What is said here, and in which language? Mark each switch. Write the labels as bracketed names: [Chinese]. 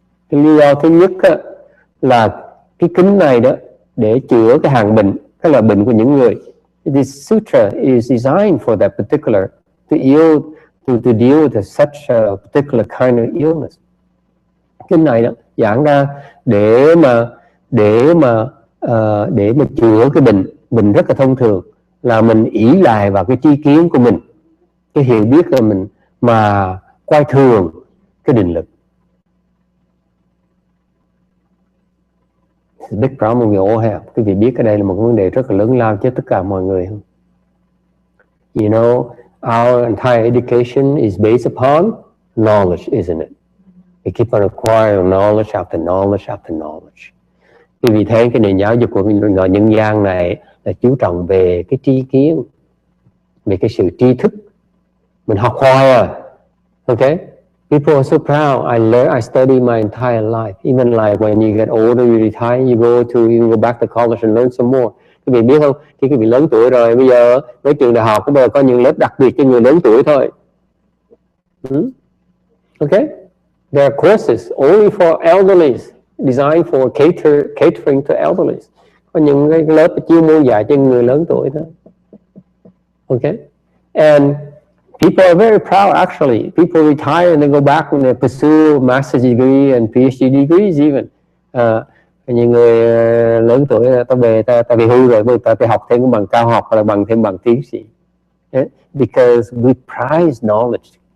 [Vietnamese] Cái lý do thứ nhất là cái kinh này đó để chữa cái hàng bệnh, cái là bệnh của những người. [English] This sutra is designed for that particular to deal with such a particular kind of illness. [Vietnamese] Kinh này đó giảng ra để mà chữa cái bệnh rất là thông thường là mình ỷ lại vào cái tri kiến của mình, cái hiểu biết của mình mà coi thường cái định lực. [English] It's a big problem we all have. [Vietnamese] Quý vị biết cái đây là một vấn đề rất là lớn lao cho tất cả mọi người. [English] You know, our entire education is based upon knowledge, isn't it? We keep on acquiring knowledge after knowledge after knowledge. [Vietnamese] Vì thế cái nền giáo dục của người nhân gian này là chú trọng về cái tri kiến, về cái sự tri thức. Mình học hoài à. Okay? [English] People are so proud. I study my entire life. Even like when you get older, you retire, you go back to college and learn some more. [Vietnamese] Quý vị biết không? Khi quý vị lớn tuổi rồi, bây giờ với trường đại học bây giờ có những lớp đặc biệt cho người lớn tuổi thôi. [English] Okay? There are courses only for elderlies, designed for catering to elderlies. [Vietnamese] Có những cái lớp chuyên môn dạy cho người lớn tuổi thôi. [English] Okay? And people are very proud, actually. People retire and they go back and they pursue master's degree and PhD degrees even. [Vietnamese] Những người lớn tuổi ta về hưu rồi, ta học thêm bằng cao học hoặc là thêm bằng tiến sĩ. [English] Because we prize knowledge.